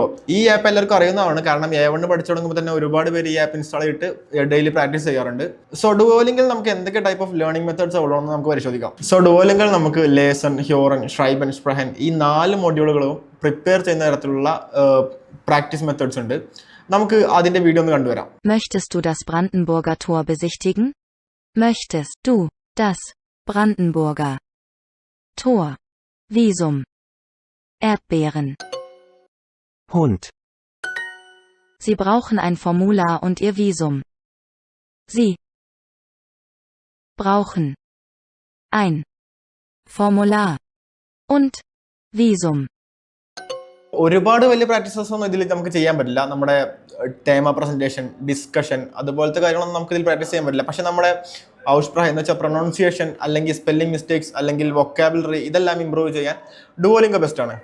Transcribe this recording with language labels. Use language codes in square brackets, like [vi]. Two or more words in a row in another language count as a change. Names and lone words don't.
[ml] ഈ ആപ്പ് എല്ലാവർക്കും അറിയുന്നതാണ്, കാരണം A1 പഠിച്ചു തുടങ്ങുമ്പോൾ തന്നെ ഒരുപാട് പേര് ഈ [en] app install [ml] ചെയ്തിട്ട് [en] daily practice [ml] ചെയ്യാറുണ്ട്. സോ ഡുവോലിംഗിൽ നമുക്ക് എന്തൊക്കെ [en] type of learning methods [ml] ഉള്ളതെന്ന് നമുക്ക് പരിശോധിക്കാം. സോ ഡുവോലിംഗിൽ നമുക്ക് [de] Lesen, Hören, Schreiben, Sprechen [ml] ഈ 4 മൊഡ്യൂളുകളും പ്രിപ്പയർ ചെയ്യുന്ന തരത്തിലുള്ള [en] practice methods [ml] ഉണ്ട്. നമുക്ക് അതിന്റെ വീഡിയോ ഒന്ന് കണ്ടുവരാം. [de] Möchtest du das Brandenburger Tor besichtigen? Möchtest du das Brandenburger Tor? Visum. Erdbeeren. Hund. Sie brauchen ein Formular und ihr Visum. Sie brauchen ein Formular und Visum. [ml] ഒരുപാട് വലിയ പ്രാക്ടീസസ് ഒന്നും ഇതിൽ നമുക്ക് ചെയ്യാൻ പറ്റില്ല. നമ്മുടെ തേമ [en] presentation, discussion [ml] അതുപോലത്തെ കാര്യങ്ങളൊന്നും നമുക്ക് ഇതിൽ പ്രാക്ടീസ് ചെയ്യാൻ പറ്റില്ല. പക്ഷെ നമ്മുടെ ഔസ്പ്രഹ എന്ന് വെച്ചാൽ പ്രൊനൗൺസിയേഷൻ, അല്ലെങ്കിൽ [en] spelling mistakes, [ml] അല്ലെങ്കിൽ വൊക്കാബുലറി, ഇതെല്ലാം ഇമ്പ്രൂവ് ചെയ്യാൻ ഡുവോലിംഗോ ബെസ്റ്റ് ആണ്.